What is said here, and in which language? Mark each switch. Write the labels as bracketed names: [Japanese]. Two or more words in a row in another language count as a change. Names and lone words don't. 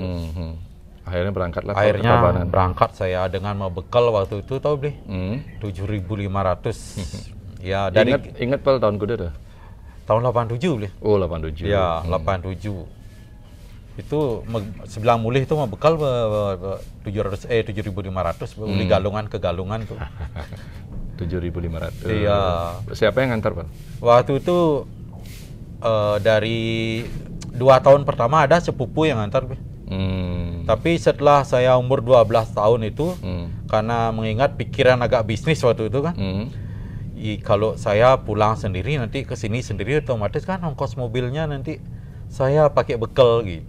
[Indonesian] Akhirnya berangkatlah. Akhirnya berangkat saya dengan bekal waktu itu, tahu Bli? 7.500. Ya, dari ingat Pal tahun kuda tuh? Tahun 87 Bli. Oh, 87. Ya, 87. Itu sebelah mulih itu bekal 7.500 beli galungan ke galungan tuh. 7.500. Iya. Siapa yang ngantar, Pak? Waktu itu dari 2 tahun pertama ada sepupu yang ngantar. Tapi setelah saya umur 12 tahun itu, karena mengingat pikiran agak bisnis waktu itu kan, kalau saya pulang sendiri nanti ke sini sendiri, otomatis kan ongkos mobilnya nanti saya pakai bekal gitu.